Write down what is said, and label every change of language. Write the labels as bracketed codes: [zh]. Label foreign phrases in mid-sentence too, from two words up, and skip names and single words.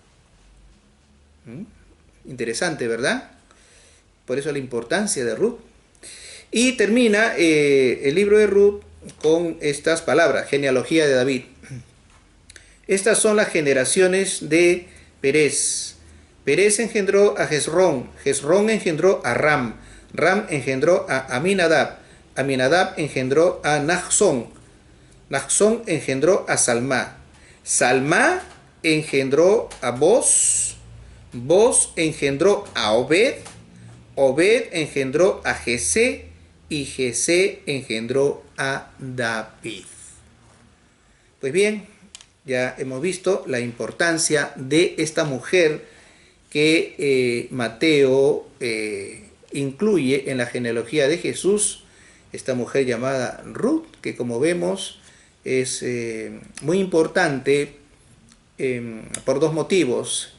[es] Interesante, ¿verdad? Por eso la importancia de Ruth. Y termina el libro de Ruth con estas palabras, genealogía de David. Estas son las generaciones de Perez. Perez engendró a Hezrón, Hezrón engendró a Ram, Ram engendró a Aminadab, Aminadab engendró a Nahzón, Nahzón engendró a Salmá, Salmá engendró a Booz, Booz engendró a Obed, Obed engendró a Jesé y Jesé engendró a David. Pues bien, ya hemos visto la importancia de esta mujer que Mateo incluye en la genealogía de Jesús, esta mujer llamada Ruth, que como vemos es muy importante por dos motivos.